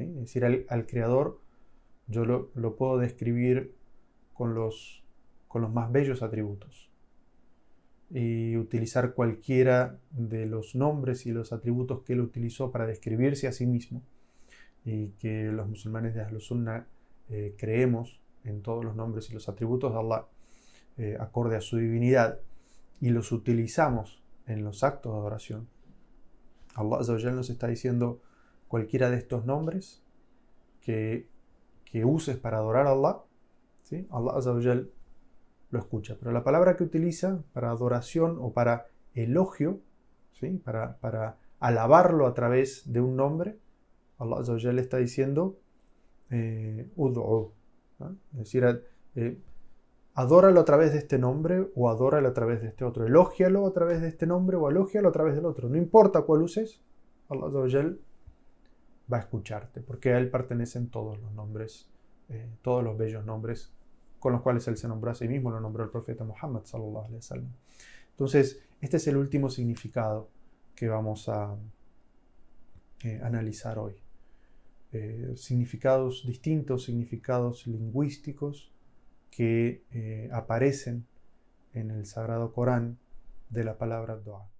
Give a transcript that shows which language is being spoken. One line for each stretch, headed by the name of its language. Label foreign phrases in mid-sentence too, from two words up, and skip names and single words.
Spanish: Es decir, al Creador yo lo puedo describir con los más bellos atributos y utilizar cualquiera de los nombres y los atributos que él utilizó para describirse a sí mismo, y que los musulmanes de Ahlus Sunnah creemos en todos los nombres y los atributos de Allah acorde a su divinidad, y los utilizamos en los actos de adoración.
Arabic: الله عز وجل
Spanish: nos está diciendo: cualquiera de estos nombres que uses para adorar a Allah, ¿sí?
Arabic: الله عز وجل
Spanish: lo escucha. Pero la palabra que utiliza para adoración o para elogio, ¿sí? para alabarlo a través de un nombre,
Arabic: الله عز وجل
Spanish: está diciendo ud'u, ¿no? Es decir, adóralo a través de este nombre o adóralo a través de este otro. Elógialo a través de este nombre o elógialo a través del otro. No importa cuál uses,
Arabic: الله عز وجل
Spanish: va a escucharte, porque a él pertenecen todos los nombres, todos los bellos nombres con los cuales él se nombró a sí mismo, lo nombró el profeta Muhammad
Arabic: صلى الله عليه وسلم.
Spanish: Entonces, este es el último significado que vamos a analizar hoy. Significados distintos, significados lingüísticos que aparecen en el Sagrado Corán de la palabra dua.